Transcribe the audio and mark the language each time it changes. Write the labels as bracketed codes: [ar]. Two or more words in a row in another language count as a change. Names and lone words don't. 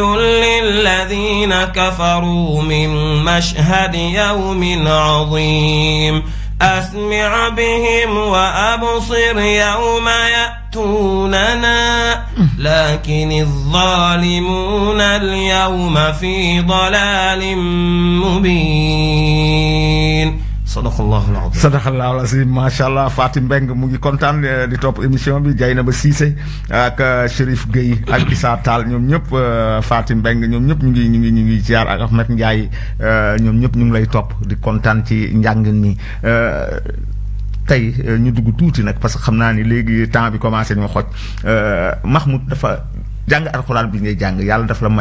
[ar] للذين كفروا من مشهد يوم عظيم أسمع بهم وأبصر يوم يأتوننا لكن الظالمون اليوم في ضلال مبين صدق الله العظيم. صدق الله العظيم ما شاء الله. [wo] Fatim Mbeng mu ngi kontaan di topp émission bi. Dieynaba Cissé ak Chérif Gueye ak Issa Tall ñoom ñëpp Fatim Mbeng ñoom ñëpp ñu ngi ziar ak Ahmed Ndiaye ñoom ñëpp ñu ngi lay topp di kontaan ci njàngin mi. Tey ñu dugg tuuti nag [fr] parce que [wo] xam naa ni léegi temps bi commencé ñu xoj Mahmoud dafa jàng alxuraan bi ngay jàng yàlla daf la